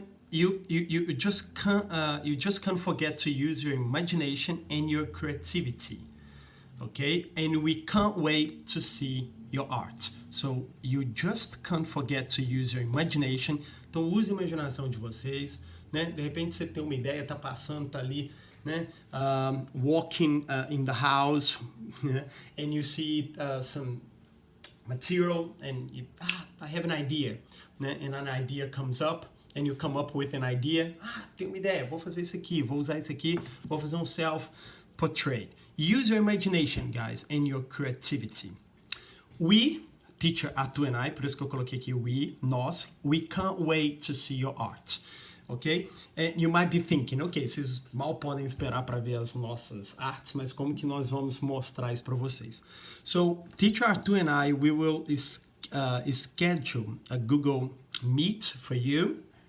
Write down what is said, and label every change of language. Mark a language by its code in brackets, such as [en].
[en] You just can't forget to use your imagination and your creativity, okay? And we can't wait to see your art. So you just can't forget to use your imagination. [pt] Então use a imaginação de vocês, né? De repente você tem uma ideia, tá passando, tá ali, né? [en] Walking in the house, [pt] né? [en] And you see some material and I have an idea, [pt] né? [en] And an idea comes up. And you come up with an idea. [pt] Tenho uma ideia, vou fazer isso aqui, vou usar isso aqui, vou fazer um self-portrait. [en] Use your imagination, guys, and your creativity. We, teacher Arthur and I, [pt] por isso que eu coloquei aqui nós, [en] we can't wait to see your art. Ok? And you might be thinking, ok, [pt] vocês mal podem esperar para ver as nossas artes, mas como que nós vamos mostrar isso para vocês? [en] So, teacher Arthur and I, we will schedule a Google Meet for you.